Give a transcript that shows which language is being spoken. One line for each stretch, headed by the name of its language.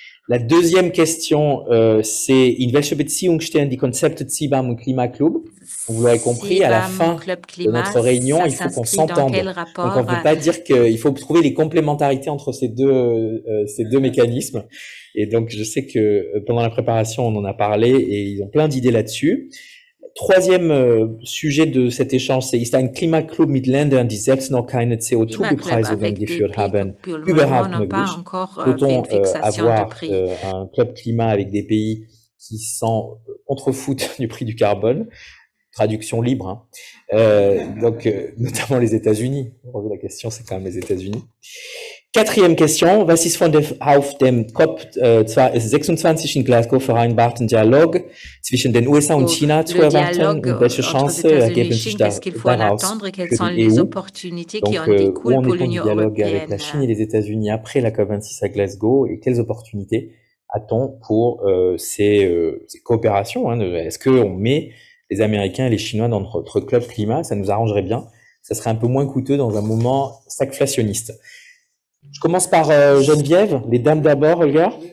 French: La deuxième question, c'est
German: in welche Beziehung stehen die Konzepte CBAM und Klimaklub?
French: Vous l'aurez compris, à la fin de notre réunion, il faut qu'on s'entende. Donc, on ne peut pas dire qu'il faut trouver les complémentarités entre ces deux mécanismes. Et donc, je sais que pendant la préparation, on en a parlé et ils ont plein d'idées là-dessus. Troisième sujet de cet échange, c'est
German: ist ein Klimaklub mit Ländern, die selbst noch keine CO2-Bepreisung eingeführt haben, überhaupt möglich?
French: Peut-on avoir un club climat avec des pays qui s'en contrefoutent du prix du carbone? Traduction libre, hein. Donc notamment les États-Unis. La question, c'est quand même les États-Unis. Quatrième question,
German: was ist von auf dem COP26 in Glasgow vereinbarten Dialog zwischen den USA und China zu erwarten und welche Chancen ergeben sich daraus für die EU?
French: Donc, où en est-on du dialogue avec la Chine et les États-Unis après la COP26 à Glasgow et quelles opportunités a-t-on pour ces coopérations, hein? Est-ce qu'on met les Américains et les Chinois dans notre club climat? Ça nous arrangerait bien. Ça serait un peu moins coûteux dans un moment stagflationniste. Je commence par Geneviève, les dames d'abord, Holger.